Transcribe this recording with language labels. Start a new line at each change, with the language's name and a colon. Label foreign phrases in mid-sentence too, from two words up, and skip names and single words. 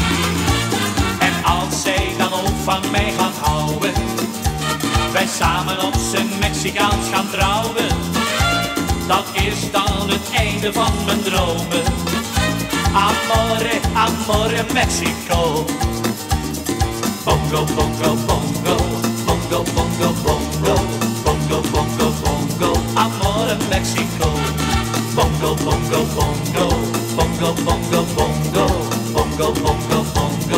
Dutch: En als zij dan ook van mij gaat houden, wij samen op zijn Mexicaans gaan trouwen, dat is dan het einde van mijn dromen.
Italian: Amore, amore Mexico. Bongo, bongo, bongo. Bongo, bongo, bongo. Bongo, bongo, bongo. Amore Mexico. Bongo, bongo, bongo. Bongo, bongo, bongo. Bongo, bongo, bongo.